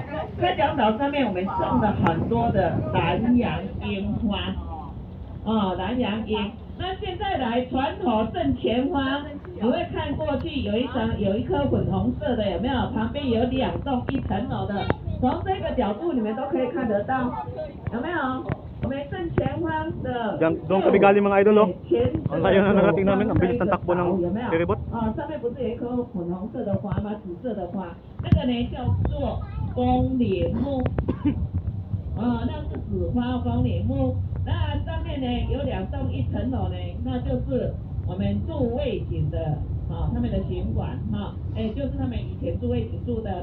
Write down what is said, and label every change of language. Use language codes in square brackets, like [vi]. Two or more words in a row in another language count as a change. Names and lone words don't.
[zh] 开讲岛上面我们种了很多的南洋樱花，南洋樱。那现在来船头正前方，你会看过去有一颗粉红色的，有没有？旁边有2栋1层楼的，从这个角度你们都可以看得到，有没有？我们正前方的 [tl] Doon kami galing mga idol, oh. [zh] 前 [tl] Ang layo na narating namin, ang bilis ng takbo ng [zh] 有没有？ piribot. 上面不是有一颗粉红色的花吗？紫色的花，那个呢叫做风铃木，那是紫花风铃木。那上面呢有2栋1层楼呢，那就是我们驻卫警的他们的行馆就是他们以前驻卫警住的。